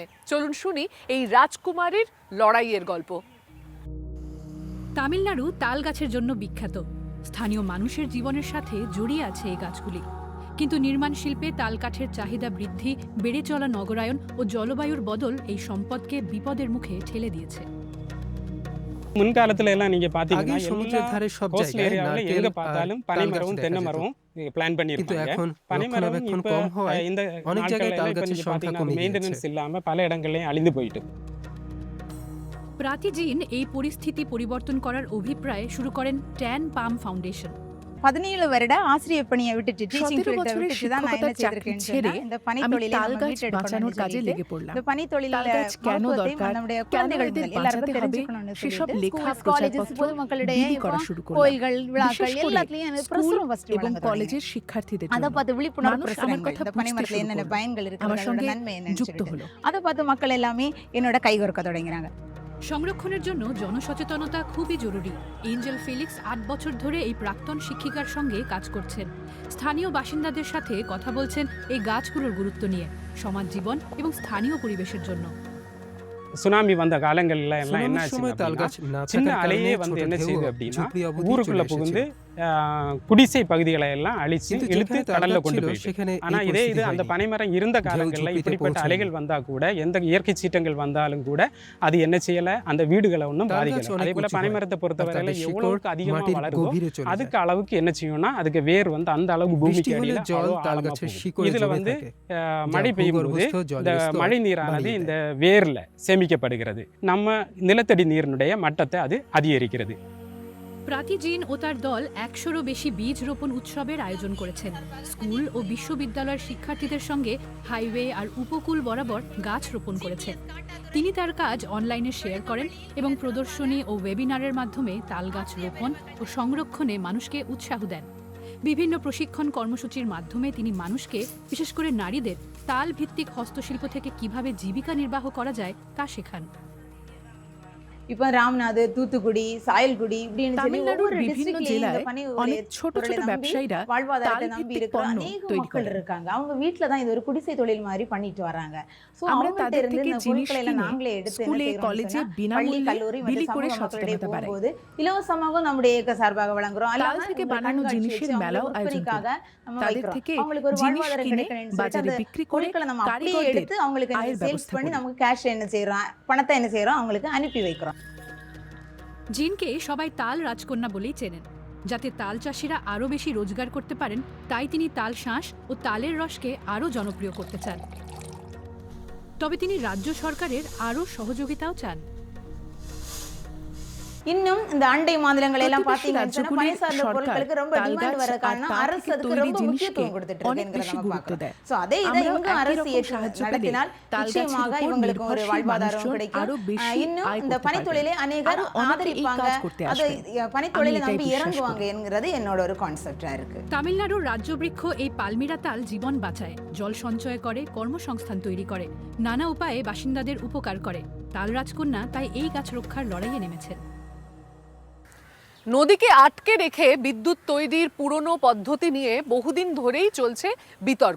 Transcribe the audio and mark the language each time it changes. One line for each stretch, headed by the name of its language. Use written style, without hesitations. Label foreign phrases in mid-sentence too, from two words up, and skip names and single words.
Bangla: চলুন শুনি এই রাজকুমারীর লড়াইয়ের গল্প। তামিলনাড়ু তাল গাছের জন্য বিখ্যাত। স্থানীয় মানুষের জীবনের সাথে জড়িয়ে আছে এই গাছগুলি। কিন্তু নির্মাণ শিল্পে তাল কাঠের চাহিদা বৃদ্ধি, বেড়ে চলা নগরায়ন ও জলবায়ুর বদল এই সম্পদকে বিপদের মুখে ঠেলে দিয়েছে।
Tamil: முன்காலத்துல எல்லாம் நீங்க பாத்தீங்கன்னா
Bangla: সমুদ্রের ধারে সব
Tamil: கோஸ்டல்
Bangla: জায়গায়
Tamil: ஏரியாவுல
Bangla: নারকেল
Tamil: எங்க
Bangla: আর
Tamil: பார்த்தாலும்
Bangla: তাল
Tamil: பனை
Bangla: গাছ
Tamil: மரமும்
Bangla: দেখা
Tamil: தென்னை
Bangla: যেত।
Tamil: மரமும் பிளான்
Bangla: কিন্তু
Tamil: பண்ணிருப்பாங்க.
Bangla: এখন
Tamil: பனை மரம்
Bangla: রক্ষণাবেক্ষণ
Tamil: இப்ப
Bangla: কম হওয়ায়
Tamil: இந்த
Bangla: অনেক জায়গায়
Tamil: நாட்கள்ல
Bangla: তাল
Tamil: எல்லாம் இப்ப
Bangla: গাছের
Tamil: நீங்க
Bangla: সংখ্যা
Tamil: பாத்தீங்கன்னா
Bangla: কমে
Tamil: மெயின்டெனன்ஸ்
Bangla: গিয়েছে।
Tamil: இல்லாம பல இடங்கள்லயும் அழிந்து போயிட்டு।
Bangla: প্রাতিজিন এই পরিস্থিতি পরিবর্তন করার অভিপ্রায় শুরু করেন ট্যান পাম ফাউন্ডেশন।
Tamil: 17 வருட ஆசிரியர் பணியை விட்டுட்டு டீச்சிங் 17 ஃபீல்டை
Bangla: বছরের
Tamil: விட்டுட்டு தான் நான் என்ன
Bangla: শিক্ষকতার চাকরি
Tamil: செய்திருக்கேன்னு
Bangla: ছেড়ে
Tamil: சொன்னா, இந்த
Bangla: আমি
Tamil: பனித்தொழிலை
Bangla: তাল
Tamil: நம்ம
Bangla: গাছ
Tamil: மீட்டெடுக்கணும்னு
Bangla: বাঁচানোর কাজে
Tamil: சொல்லிட்டு,
Bangla: লেগে পড়লাম।
Tamil: இந்த பனித்தொழில
Bangla: তাল গাছ কেন
Tamil: மகத்துவத்தையும்
Bangla: দরকার,
Tamil: நம்முடைய
Bangla: কেন
Tamil: குழந்தைகள்
Bangla: এদের
Tamil: முதல் எல்லாருக்கும்
Bangla: বাঁচাতে হবে
Tamil: தெரிஞ்சுக்கணும்னு
Bangla: সেসব
Tamil: சொல்லிட்டு
Bangla: লেখা
English: schools, colleges,
Bangla: প্রচারপত্র
Tamil: பொதுமக்களிடையே
Bangla: বিলি
Tamil: இப்போ
Bangla: করা শুরু করলাম।
Tamil: கோயில்கள்,
Bangla: বিশেষ
Tamil: விழாக்கள்
Bangla: করে
Tamil: எல்லாத்துலயும் எனக்கு
Bangla: স্কুল
Tamil: பிரசுரம் ஃபர்ஸ்ட்
Bangla: এবং
Tamil: வழங்க
Bangla: কলেজের শিক্ষার্থীদের
Tamil: அதை
Bangla: জন্য
Tamil: பார்த்து விழிப்புணர்வு
Bangla: মানুষ আমার
Tamil: பிரசுரங்கள்,
Bangla: কথা
Tamil: இந்த
Bangla: বুঝতে
Tamil: பனிமரத்துல
Bangla: শুরু
Tamil: என்னென்ன
Bangla: করলো,
Tamil: பயன்கள்
Bangla: আমার
Tamil: இருக்குது, அதோட
Bangla: সঙ্গে
Tamil: நன்மை என்னன்னு
Bangla: যুক্ত
Tamil: சொல்லிட்டு
Bangla: হলো।
Tamil: அதை பார்த்து மக்கள் எல்லாமே என்னோட கைகொடுக்க தொடங்கினாங்க।
Bangla: সংরক্ষণের জন্য জনসচেতনতা খুবই জরুরি। এঞ্জেল ফেলিক্স 8 বছর ধরে এই প্রাক্তন শিক্ষিকার সঙ্গে কাজ করছেন। স্থানীয় বাসিন্দাদের সাথে কথা বলছেন এই গাছগুলোর গুরুত্ব নিয়ে, সমাজ জীবন এবং স্থানীয় পরিবেশের জন্য।
Tamil: சுனாமி வந்த காலங்கள்ல எல்லாம் என்ன
Bangla: সুনামির
Tamil: ஆச்சு
Bangla: সময় তাল
Tamil: அப்படின்னா,
Bangla: গাছ না
Tamil: சின்ன
Bangla: থাকার
Tamil: அலையே
Bangla: কারণে
Tamil: வந்து
Bangla: ছোট
Tamil: என்ன
Bangla: ঢেউ
Tamil: செய்யுது அப்படின்னா
Bangla: ঝুপড়ি অবধি
Tamil: ஊருக்குள்ள
Bangla: চলে
Tamil: புகுந்து
Bangla: এসেছিল।
Tamil: குடிசை பகுதிகளை எல்லாம் அழிச்சு
Bangla: কিন্তু
Tamil: இழுத்து
Bangla: যেখানে তাল
Tamil: கடல்ல
Bangla: গাছ
Tamil: கொண்டு
Bangla: ছিল
Tamil: போயிட்டு।
Bangla: সেখানে
Tamil: ஆனா
Bangla: এই
Tamil: இதே இது
Bangla: পরিস্থিতি
Tamil: அந்த
Bangla: হয়নি।
Tamil: பனைமரம் இருந்த காலங்கள்ல
Bangla: ঝুপড়িতে
Tamil: இப்படிப்பட்ட
Bangla: পৌঁছায়নি।
Tamil: அலைகள் வந்தா கூட, எந்த இயற்கை சீற்றங்கள் வந்தாலும் கூட அது என்ன செய்யல, அந்த வீடுகளை ஒன்றும்
Bangla: তাল গাছ
Tamil: பாதிக்கல।
Bangla: অনেক
Tamil: அதே போல
Bangla: উঁচু হয়।
Tamil: பனைமரத்தை
Bangla: আর
Tamil: பொறுத்தவரையில
Bangla: তাদের শিকড়
Tamil: எவ்வளவுக்கு அதிகமா
Bangla: মাটির
Tamil: வளருதோ
Bangla: গভীরে চলে যায়।
Tamil: அதுக்கு அளவுக்கு என்ன செய்யும்னா அதுக்கு வேர் வந்து அந்த அளவுக்கு
Bangla: বৃষ্টি
Tamil: பூமிக்கு
Bangla: হলে
Tamil: அடியில
Bangla: জল
Tamil: அவ்வளவு
Bangla: তাল
Tamil: ஆழமா
Bangla: গাছের
Tamil: போகும்.
Bangla: শিকড়ে
Tamil: இதுல
Bangla: জমে
Tamil: வந்து
Bangla: থাকে,
Tamil: மழை
Bangla: যা
Tamil: பெய்யும் போது
Bangla: ভূগর্ভস্থ
Tamil: இந்த
Bangla: জলের স্তর
Tamil: மழை நீரானது
Bangla: বাড়িয়ে
Tamil: இந்த
Bangla: দেয়।
Tamil: வேர்ல சேமிக்கப்படுகிறது, நம்ம நிலத்தடி நீரினுடைய மட்டத்தை அது அதிகரிக்கிறது।
Bangla: প্রাতিজিন ও তার দল 100রও বেশি বীজ রোপণ উৎসবের আয়োজন করেছেন। স্কুল ও বিশ্ববিদ্যালয়ের শিক্ষার্থীদের সঙ্গে হাইওয়ে আর উপকূল বরাবর গাছ রোপণ করেছেন। তিনি তার কাজ অনলাইনে শেয়ার করেন এবং প্রদর্শনী ও ওয়েবিনারের মাধ্যমে তাল গাছ রোপণ ও সংরক্ষণে মানুষকে উৎসাহ দেন। বিভিন্ন প্রশিক্ষণ কর্মসূচির মাধ্যমে তিনি মানুষকে, বিশেষ করে নারীদের, তাল ভিত্তিক হস্তশিল্প থেকে কিভাবে জীবিকা নির্বাহ করা যায় তা শেখান।
Tamil: இப்போ ராமநாடு, தூத்துக்குடி, சாயல்குடி இப்படின்னு சொல்லி
Bangla: তামিলনাড়ুর
Tamil: ஒவ்வொரு
Bangla: বিভিন্ন
Tamil: டிஸ்ட்ரிக்ட்லயும் இந்த
Bangla: জেলায়
Tamil: பனி
Bangla: অনেক ছোট
Tamil: பொருளை
Bangla: ছোট
Tamil: நம்பி
Bangla: ব্যবসায়ীরা
Tamil: வாழ்வாதாரத்தை
Bangla: তাল
Tamil: நம்பி
Bangla: ভিত্তিক
Tamil: இருக்கிற
Bangla: পণ্য
Tamil: அநேக
Bangla: তৈরি
Tamil: மக்கள்
Bangla: করেন।
Tamil: இருக்காங்க। அவங்க வீட்ல தான் இது ஒரு குடிசை தொழில் மாதிரி பண்ணிட்டு வராங்க। சோ
Bangla: আমরা
Tamil: அவங்கள்ட்ட
Bangla: তাদের
Tamil: இருந்து
Bangla: থেকে
Tamil: இந்த
Bangla: জিনিস
Tamil: பொருட்களை எல்லாம்
Bangla: কিনে
Tamil: நாங்களே எடுத்து என்ன
Bangla: স্কুলে
Tamil: செய்யறோம்னு
Bangla: কলেজে
Tamil: சொன்னா, பள்ளி,
Bangla: বিনামূল্যে
Tamil: கல்லூரி
Bangla: বিলি
Tamil: மற்றும்
Bangla: করে
Tamil: சமூக மக்களிடையே
Bangla: সচেতনতা বাড়াই।
Tamil: போகும்போது இலவசமாகவும் நம்முடைய இயக்க சார்பாக வழங்குறோம்।
Bangla: তাল
Tamil: அல்லாம
Bangla: থেকে
Tamil: இந்த
Bangla: বানানো
Tamil: கண்காட்சி
Bangla: জিনিসের
Tamil: வச்சு
Bangla: মেলাও
Tamil: அவங்களுக்கு
Bangla: আয়োজন
Tamil: விற்பனைக்காக
Bangla: করি।
Tamil: நம்ம
Bangla: তাদের
Tamil: வைக்கிறோம்।
Bangla: থেকে
Tamil: அவங்களுக்கு ஒரு
Bangla: জিনিস
Tamil: வாழ்வாதாரம்
Bangla: কিনে
Tamil: கிடைக்கணும்னு சொல்லிட்டு
Bangla: বাজারে
Tamil: அந்த
Bangla: বিক্রি করে
Tamil: பொருட்களை நம்ம அப்படியே
Bangla: কারিগরদের
Tamil: எடுத்து அவங்களுக்கு
Bangla: আয়ের
Tamil: சேல்ஸ்
Bangla: ব্যবস্থা
Tamil: பண்ணி
Bangla: করি।
Tamil: நமக்கு கேஷ் என்ன செய்யறோம், பணத்தை என்ன செய்யறோம், அவங்களுக்கு அனுப்பி வைக்கிறோம்।
Bangla: জিনকে সবাই তাল রাজকন্যা বলেই চেনেন। যাতে তাল চাষিরা আরও বেশি রোজগার করতে পারেন, তাই তিনি তাল শাঁস ও তালের রসকে আরও জনপ্রিয় করতে চান। তবে তিনি রাজ্য সরকারের আরও সহযোগিতাও চান।
Tamil: இன்னும் இந்த அண்டை மாநிலங்கள் எல்லாம்
Bangla: প্রতিবেশী
Tamil: பாத்தீங்கன்னு சொன்னா
Bangla: রাজ্যগুলির
Tamil: பனை சார்ந்த
Bangla: সরকার
Tamil: பொருட்களுக்கு ரொம்ப
Bangla: তাল
Tamil: டிமாண்ட்
Bangla: গাছ
Tamil: வர
Bangla: আর
Tamil: காரணம்
Bangla: তাল
Tamil: அரசு
Bangla: থেকে
Tamil: அதுக்கு
Bangla: তৈরি
Tamil: ரொம்ப
Bangla: জিনিসকে
Tamil: முக்கியத்துவம் கொடுத்துட்டு
Bangla: অনেক
Tamil: இருக்குங்கிறத
Bangla: বেশি
Tamil: நம்ம
Bangla: গুরুত্ব
Tamil: பார்க்கிறோம்।
Bangla: দেয়।
Tamil: சோ அதே இதை
Bangla: আমরাও
Tamil: இங்கும்
Bangla: একই
Tamil: அரசு
Bangla: রকম
Tamil: ஏற்று
Bangla: সাহায্য পেলে
Tamil: நடத்தினால்
Bangla: তাল গাছের
Tamil: நிச்சயமாக
Bangla: উপর
Tamil: இவங்களுக்கு ஒரு
Bangla: নির্ভরশীল
Tamil: வாழ்வாதாரம்
Bangla: মানুষজন
Tamil: கிடைக்கும்।
Bangla: আরো বেশি
Tamil: இன்னும்
Bangla: আয়
Tamil: இந்த
Bangla: করতে
Tamil: பனித்தொழிலை
Bangla: পারবেন।
Tamil: அநேகர்
Bangla: আরো অনেকে এই
Tamil: ஆதரிப்பாங்க,
Bangla: কাজ করতে
Tamil: அதை
Bangla: আসবেন।
Tamil: பனித்தொழிலை
Bangla: আমি
Tamil: நம்பி
Bangla: এটাই বিশ্বাস
Tamil: இறங்குவாங்க
Bangla: করি।
Tamil: என்கிறது என்னோட ஒரு கான்செப்டா இருக்கு।
Bangla: তামিলনাড়ুর রাজ্যবৃক্ষ এই পালমিরা তাল জীবন বাঁচায়, জল সঞ্চয় করে, কর্মসংস্থান তৈরি করে, নানা উপায়ে বাসিন্দাদের উপকার করে। তাল রাজকন্যা তাই এই গাছ রক্ষার লড়াইয়ে নেমেছেন। নদীকে আটকে রেখে বিদ্যুৎ তৈরির পুরনো পদ্ধতি নিয়ে বহুদিন ধরেই চলছে বিতর্ক।